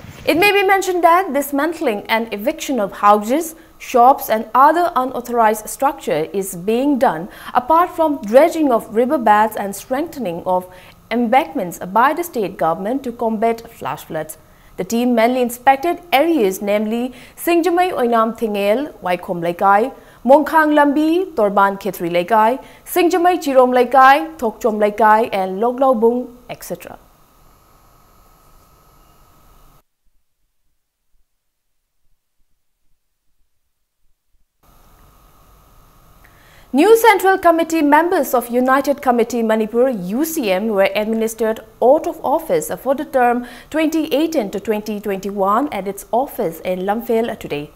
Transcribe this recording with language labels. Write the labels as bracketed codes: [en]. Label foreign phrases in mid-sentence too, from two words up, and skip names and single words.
[en] It may be mentioned that dismantling and eviction of houses, shops and other unauthorized structure is being done apart from dredging of riverbeds and strengthening of embankments by the state government to combat flash floods. The team mainly inspected areas namely Singjamai Oinam Thingel, Waikom Laikai, Mongkhang Lambi, Torban Khitri Laikai, Singjamai Chirom Laikai, Thokchom Laikai and Loglaubung, etc. New Central Committee members of United Committee Manipur UCM were administered oath of office for the term 2018 to 2021 at its office in Lamphel today.